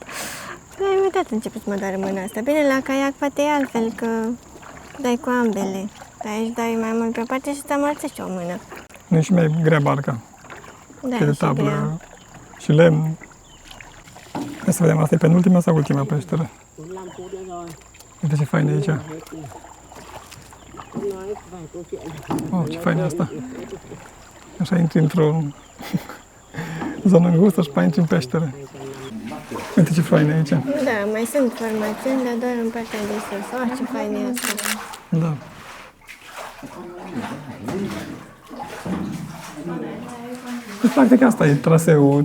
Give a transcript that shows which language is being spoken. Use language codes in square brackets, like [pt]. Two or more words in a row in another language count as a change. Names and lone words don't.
[ro] La un moment dat încep să mă doară mâna asta. Bine, la caiac poate e altfel, că dai cu ambele. Dar aici dai mai mult pe o parte și îți amorțești o mână. Nu e și mai grea barca. Da, E de și tablă grea. și lemn. Hai să vedem, asta e penultima sau ultima peșteră? [vi] 15 phút nữa rồi. [ro] Uite ce fain e aici. [vi] Hết đi. Không nói vài câu chuyện. [ro] Oh, ce fain e asta. Așa intri într-o zonă îngustă și pe intri în peșteră. Uite ce fain e aici. Da, mai sunt formațiuni, dar doar în partea de sus. Oh, ce fain e asta. Da. Deci, practic asta e traseul.